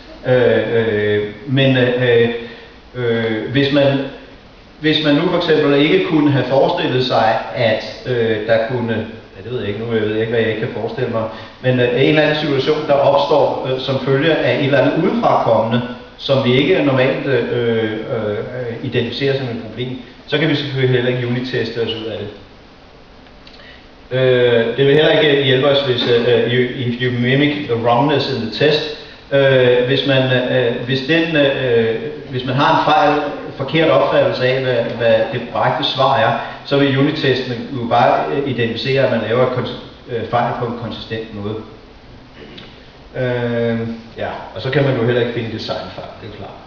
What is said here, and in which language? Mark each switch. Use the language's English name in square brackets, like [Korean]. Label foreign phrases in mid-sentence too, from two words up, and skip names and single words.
[Danish] Hvis man nu for eksempel ikke kunne have forestillet sig, at der kunne, det ved jeg ikke nu, jeg ved ikke, hvad jeg ikke kan forestille mig, men en eller anden situation, der opstår som følge af et eller andet udefrakommende, som vi ikke normalt identificerer som et problem, så kan vi selvfølgelig heller ikke unit-teste os ud af det. Det vil heller ikke hjælpe os, hvis [English] if you mimic the wrongness in the test. [Danish] Hvis man har en forkert opfattelse af, hvad det korrekte svar er, så vil unit-testen jo bare identificere, at man laver fejl på en konsistent måde. Og så kan man jo heller ikke finde designfejl, det er klart.